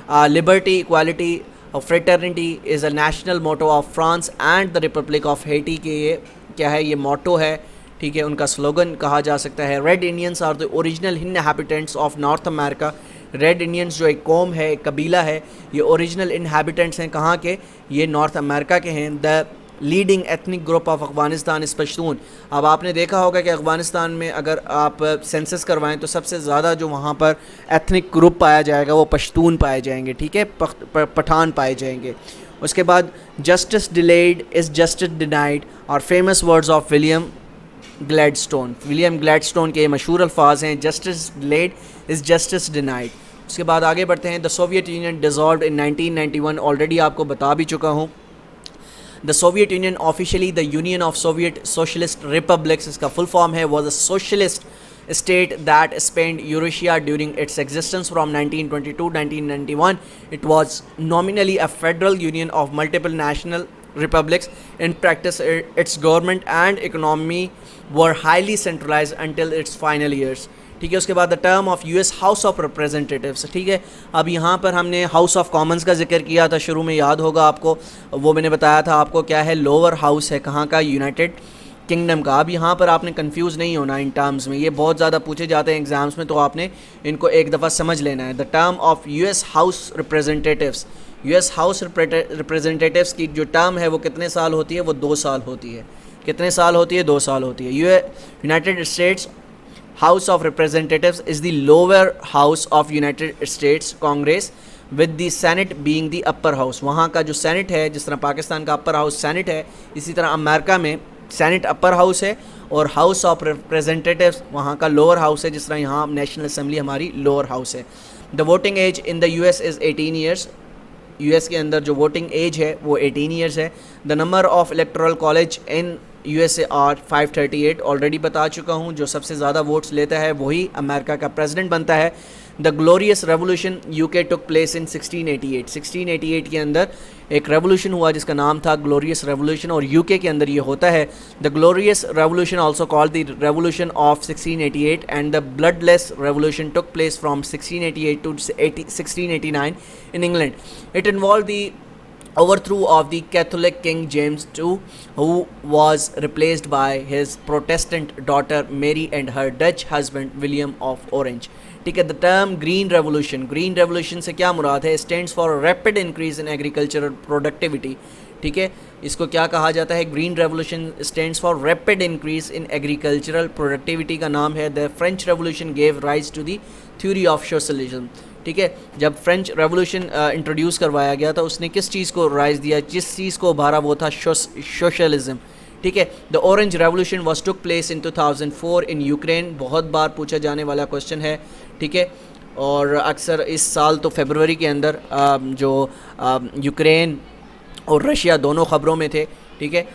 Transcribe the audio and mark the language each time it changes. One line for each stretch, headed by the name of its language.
English: liberty, equality, fraternity is a national motto of France and the republic of Haiti
Urdu: کے یہ کیا ہے؟ یہ موٹو ہے. ٹھیک ہے, ان کا سلوگن کہا جا سکتا ہے.
English: Red Indians are the original inhabitants of North America.
Urdu: Red Indians جو ایک قوم ہے, ایک قبیلہ ہے, یہ اوریجنل انہیبیٹنٹس ہیں. کہاں کے؟ یہ نارتھ امریکہ کے ہیں.
English: The leading ethnic group of Afghanistan is Pashtun.
Urdu: اب آپ نے دیکھا ہوگا کہ افغانستان میں اگر آپ سینسس کروائیں تو سب سے زیادہ جو وہاں پر ایتھنک گروپ پایا جائے گا وہ پشتون پائے جائیں گے. ٹھیک ہے, پٹھان پائے جائیں گے. اس کے بعد
English: Justice delayed is justice denied اور famous words of William Gladstone.
Urdu: William گلیڈسٹون کے یہ مشہور الفاظ ہیں.
English: Justice delayed is justice denied.
Urdu: اس کے بعد آگے بڑھتے ہیں.
English: The Soviet Union dissolved in 1991.
Urdu: Already آپ کو بتا بھی چکا ہوں.
English: the Soviet Union officially the Union of Soviet Socialist Republics,
Urdu: اس کا فل فارم ہے,
English: Was a socialist state that spanned Eurasia during its existence from 1922 to 1991. It was nominally a federal union of multiple national republics. In practice, its government and economy were highly centralized until its final years.
Urdu: ٹھیک ہے, اس کے بعد
English: The term of US house of representatives.
Urdu: ٹھیک ہے, اب یہاں پر ہم نے ہاؤس آف کامنس کا ذکر کیا تھا شروع میں, یاد ہوگا آپ کو, وہ میں نے بتایا تھا آپ کو کیا ہے, لوور ہاؤس ہے. کہاں کا؟ یونائٹڈ کنگڈم کا. اب یہاں پر آپ نے کنفیوز نہیں ہونا ان ٹرمز میں, یہ بہت زیادہ پوچھے جاتے ہیں ایگزامس میں, تو آپ نے ان کو ایک دفعہ سمجھ لینا ہے.
English: The term of US house representatives.
Urdu: US house ریپریزنٹیٹیوس کی جو ٹرم ہے وہ کتنے سال ہوتی ہے؟ وہ 2 سال ہوتی ہے. کتنے سال ہوتی ہے؟
English: 2 سال ہوتی ہے. United States House of Representatives is the lower house of United States Congress with the Senate being the upper house.
Urdu: وہاں کا جو سینٹ ہے, جس طرح پاکستان کا اپر ہاؤس سینٹ ہے, اسی طرح امریکہ میں سینٹ اپر ہاؤس ہے اور ہاؤس آف ریپریزنٹیٹیوس وہاں کا لوور ہاؤس ہے, جس طرح یہاں نیشنل اسمبلی ہماری لوور ہاؤس ہے.
English: The voting age in the US is 18 years.
Urdu: US کے اندر جو ووٹنگ ایج ہے وہ 18 ایئرس ہے.
English: The number of electoral college in USA are 538.
Urdu: Already بتا چکا ہوں, جو سب سے زیادہ ووٹس لیتا ہے وہی امریکہ کا پریزیڈنٹ بنتا ہے.
English: The glorious revolution UK took place in 1688.
Urdu: 1688 کے اندر ایک ریولوشن ہوا جس کا نام تھا گلوریس ریولوشن, اور UK کے اندر یہ ہوتا ہے.
English: The glorious revolution also called the revolution of 1688 and the bloodless revolution took place from 1688 to 1689 in England. It involved the overthrow of the Catholic King James II, who was replaced by his Protestant daughter Mary and her Dutch husband William of Orange. ٹھیک ہے, the term green revolution
Urdu: سے کیا مراد ہے؟
English: stands for a rapid increase in agricultural productivity.
Urdu: ٹھیک ہے, اس کو کیا کہا جاتا ہے؟
English: green revolution stands for rapid increase in agricultural productivity
Urdu: کا نام ہے.
English: the French Revolution gave rise to the theory of socialism.
Urdu: ٹھیک ہے. جب فرینچ ریولوشن انٹروڈیوس کروایا گیا تھا اس نے کس چیز کو رائز دیا, جس چیز کو ابھارا وہ تھا سوشلزم. ٹھیک ہے.
English: The orange revolution was took place in 2004 in Ukraine.
Urdu: بہت بار پوچھا جانے والا کوشچن ہے. ٹھیک ہے. اور اکثر اس سال تو فیبروری کے اندر جو یوکرین اور رشیا دونوں خبروں میں تھے. ٹھیک ہے.